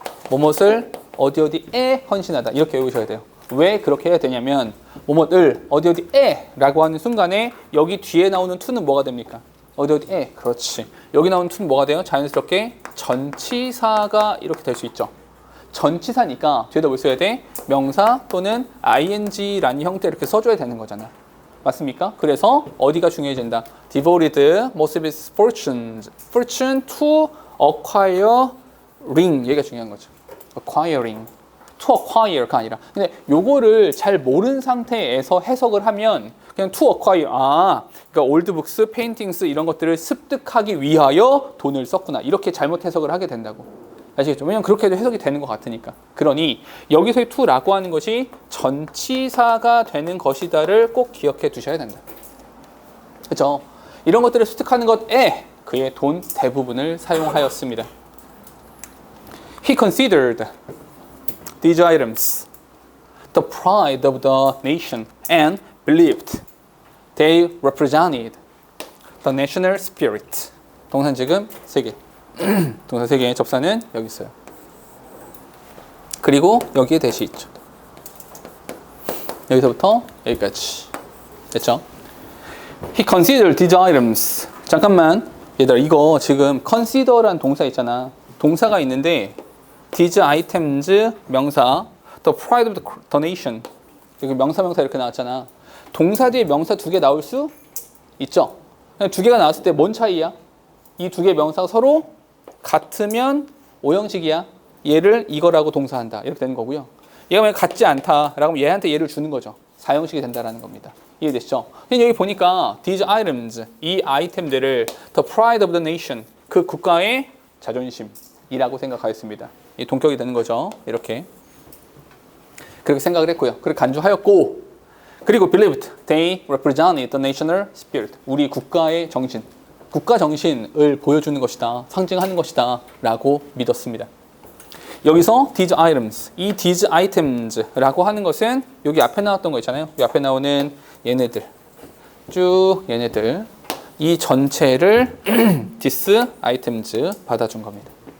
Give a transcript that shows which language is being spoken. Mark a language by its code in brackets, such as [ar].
[ko] 뭐뭇을 어디에 헌신하다 이렇게 외우셔야 돼요. 왜 그렇게 해야 되냐면 뭐뭇을 어디에 라고 하는 순간에 여기 뒤에 나오는 to는 뭐가 됩니까? 어디에 그렇지. 여기 나오는 to는 뭐가 돼요? 자연스럽게 전치사가 이렇게 될 수 있죠. 전치사니까 뒤에다 뭘 써야 돼? 명사 또는 ing라는 형태 이렇게 써줘야 되는 거잖아. 맞습니까? 그래서 어디가 중요해진다. [en] devoted most of his fortune to acquiring [ko] 얘가 중요한 거죠. acquiring to acquire가 아니라 근데 요거를 잘 모르는 상태에서 해석을 하면 그냥 to acquire 그러니까 올드북스, 페인팅스 이런 것들을 습득하기 위하여 돈을 썼구나 이렇게 잘못 해석을 하게 된다고. 아시겠죠? 왜냐면 그렇게 해도 해석이 되는 것 같으니까. 그러니 여기서의 to라고 하는 것이 전치사가 되는 것이다를 꼭 기억해 두셔야 된다. 그렇죠? 이런 것들을 습득하는 것에 그의 돈 대부분을 사용하였습니다. [en] He considered these items the pride of the nation and believed they represented the national spirit. [ko] 동산 지금 3개. 동사 3개의 접사는 여기 있어요. 그리고 여기에 대시 있죠. 여기서부터 여기까지. 됐죠? [en] He considered these items. [ko] 잠깐만. 얘들아 이거 지금 consider란 동사 있잖아. 동사가 있는데 [en] these items 명사 the pride of the nation. [ko] 여기 명사 이렇게 나왔잖아. 동사 뒤에 명사 2개 나올 수 있죠? 2개가 나왔을 때 뭔 차이야? 이 2개 명사가 서로 같으면 오형식이야. 얘를 이거라고 동사한다. 이렇게 되는 거고요. 얘가 만약 같지 않다라고 하면 얘한테 얘를 주는 거죠. 4형식이 된다라는 겁니다. 이해되시죠? 근데 여기 보니까 these items, 이 아이템들을 [en] the pride of the nation, [ko] 그 국가의 자존심이라고 생각하였습니다. 이 동격이 되는 거죠. 이렇게. 그렇게 생각을 했고요. 그렇게 간주하였고 그리고 [en] believed they represented the national spirit. [ko] 우리 국가의 정신. 국가 정신을 보여주는 것이다. 상징하는 것이다. 라고 믿었습니다. 여기서 these items, 이 these items라고 하는 것은 여기 앞에 나왔던 거 있잖아요. 여기 앞에 나오는 얘네들. 쭉 얘네들. 이 전체를 these items 받아준 겁니다.